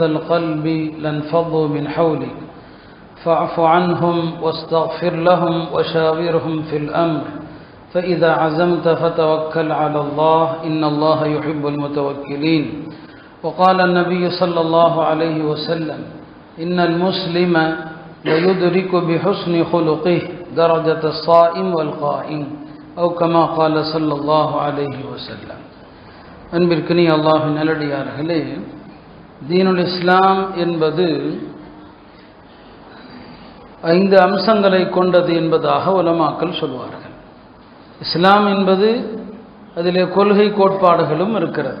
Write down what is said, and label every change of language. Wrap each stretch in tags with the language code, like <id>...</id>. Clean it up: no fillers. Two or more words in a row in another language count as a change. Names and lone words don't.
<ar>القلب لانفضوا من حولك فاعف عنهم واستغفر لهم وشاورهم في الأمر فإذا عزمت فتوكل على الله إن الله يحب المتوكلين وقال النبي صلى الله عليه وسلم إن المسلم ليدرك بحسن خلقه درجة الصائم والقائم أو كما قال صلى الله عليه وسلم.</ar> <ta>அன்பிற்கினிய அல்லாஹ்வின் நல்லடியார்களே, தீனுல் இஸ்லாம் என்பது 5 அம்சங்களை கொண்டது என்பதாக உலமாக்கள் சொல்வார்கள். இஸ்லாம் என்பது அதிலே கொள்கை கோட்பாடுகளும் இருக்கிறது.</ta>